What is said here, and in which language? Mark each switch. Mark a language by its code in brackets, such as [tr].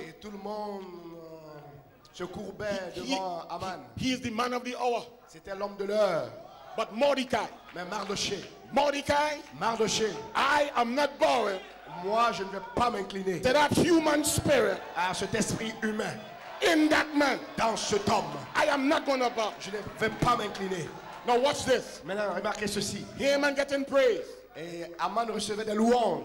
[fr] Et tout le monde se courbait devant Aman. [en] He is the man of the hour. [fr] C'était l'homme de l'heure. [en] But Mordecai, [fr] Mais Mardoché, [en] Mordecai, I am not bowing [fr] moi je ne vais pas m'incliner [en] to that human spirit [fr] à cet esprit humain [en] in that man. [fr] dans cet homme. [en] I am not going to bow. [fr] Je ne vais pas m'incliner. [en] Now watch this. [fr] Maintenant, remarquez ceci. [en] Haman getting praise [fr] Et Aman recevait des louanges